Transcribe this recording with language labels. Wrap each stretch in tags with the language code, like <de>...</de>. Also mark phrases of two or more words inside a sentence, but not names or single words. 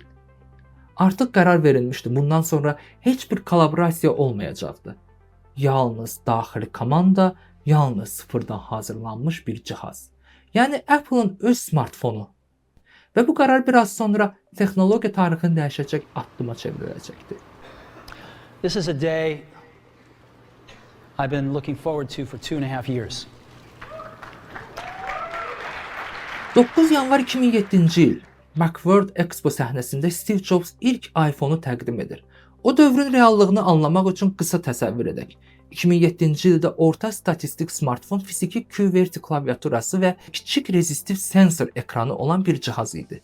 <az>Artıq qərar verilmişdi. Bundan sonra heç bir kollaborasiya olmayacaqdı. Yalnız daxili komanda, yalnız sıfırdan hazırlanmış bir cihaz. Yəni Apple-ın öz smartfonu. Və bu qərar biraz sonra texnologiya tarixini dəyişəcək addıma çevriləcəkdi.</az> <en>This is a day I've been looking forward to for 2.5 years.</en> <az>9 yanvar 2007-ci il Macworld Expo səhnəsində Steve Jobs ilk iPhone-u təqdim edir. O dövrün reallığını anlamaq üçün qısa təsəvvür edək. 2007-ci ildə orta statistik smartfon fiziki QWERTY klaviaturası və kiçik rezistiv sensor ekranı olan bir cihaz idi.</az>